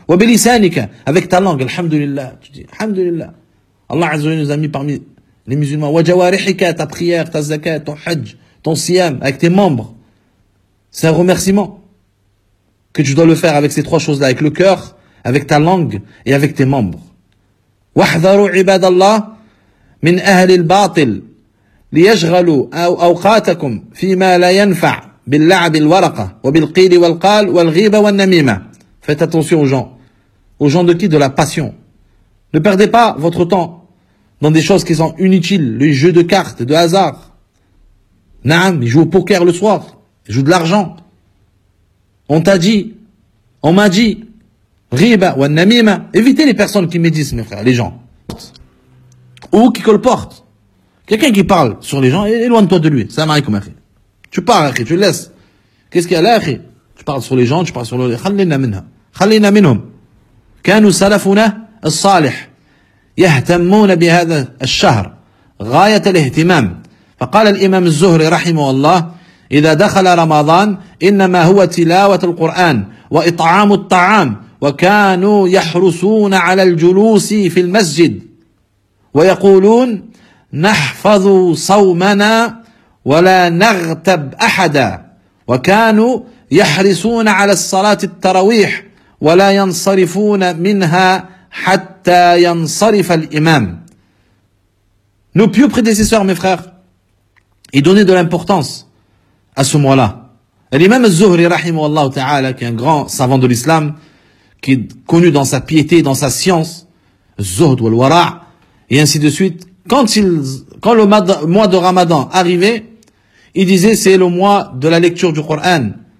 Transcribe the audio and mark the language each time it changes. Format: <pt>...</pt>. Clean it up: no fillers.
<ar>Wa bi lisanika,</ar> <fr>avec ta langue, alhamdulillah. Tu dis, alhamdulillah. Allah azza wa jalla nous a mis parmi les musulmans.</fr> <ar>Wa jawarihika,</ar> <fr>ta prière, ta zakat, ton hajj, ton siyam, avec tes membres. C'est un remerciement que tu dois le faire avec ces trois choses-là. Avec le cœur, avec ta langue et avec tes membres.</fr> <ar>Wa hadharu ibadallah. من أهل الباطل ليشغلوا أوقاتكم فيما لا ينفع باللعب الورقة وبالقيل والقال والغيبة والنميمة.</ar> <fr>Faites attention aux gens. Aux gens de qui? De la passion. Ne perdez pas votre temps dans des choses qui sont inutiles. Le jeu de cartes, de hasard. Naam, ils jouent au poker le soir. Ils jouent de l'argent. On t'a dit, on m'a dit, riba ou namima. Évitez les personnes qui médisent, mes frères, les gens. Ou qui colportent. Quelqu'un qui parle sur les gens, éloigne-toi de lui. Salam alaykoum, akhi. Tu pars, akhi, tu le laisses. Qu'est-ce qu'il y a là, akhi? Tu parles sur les gens, tu parles sur les</fr> <ar>khallina minha. Khallina minhum. كانوا سلفنا الصالح يهتمون بهذا الشهر غاية الاهتمام. فقال الإمام الزهري رحمه الله: إذا دخل رمضان إنما هو تلاوة القرآن وإطعام الطعام، وكانوا يحرصون على الجلوس في المسجد ويقولون: نحفظ صومنا ولا نغتب أحدا، وكانوا يحرصون على الصلاة التراويح ولا ينصرفون منها حتى ينصرف الإمام.</ar> <fr>Nos pieux prédécesseurs, mes frères, ils donnaient de l'importance à ce mois-là. L'imam al-Zuhri, rahimahullah ta'ala, qui est un grand savant de l'islam, qui est connu dans sa piété, dans sa science,</fr> <ar>Zuhd wal-Wara',</ar> <fr>et ainsi de suite, quand le mois de Ramadan arrivait, il disait, c'est le mois de la lecture du Coran.</fr>